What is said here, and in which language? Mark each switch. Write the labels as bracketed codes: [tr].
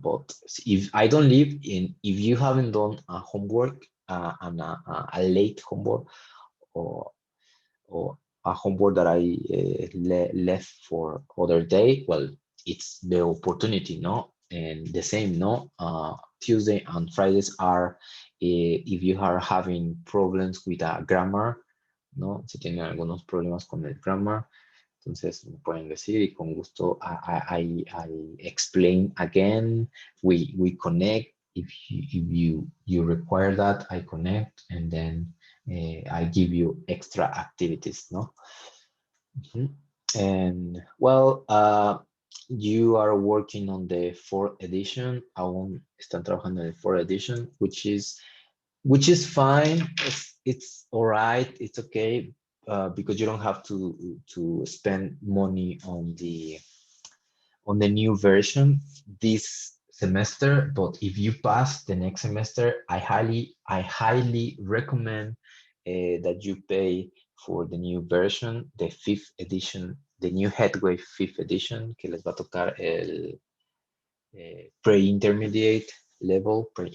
[en] But if I don't leave, in if you haven't done a homework and a late homework or or a homework that I left for other day, well, it's the opportunity, no? And the same, no? Tuesday and Fridays are, if you are having problems with a grammar, ¿no? [es] Si tienen algunos problemas con el grammar, entonces me pueden decir y con gusto [en] I explain again. We connect. If you require that, I connect, and then I give you extra activities, no? Mhm. And well, you are working on the fourth edition. [es] Aún están trabajando en el fourth edition, [en] which is fine. It's all right. It's okay because you don't have to spend money on the new version this semester. But if you pass the next semester, I highly recommend that you pay for the new version, the fifth edition, the new Headway fifth edition, [es] que les va a tocar el pre-intermediate level.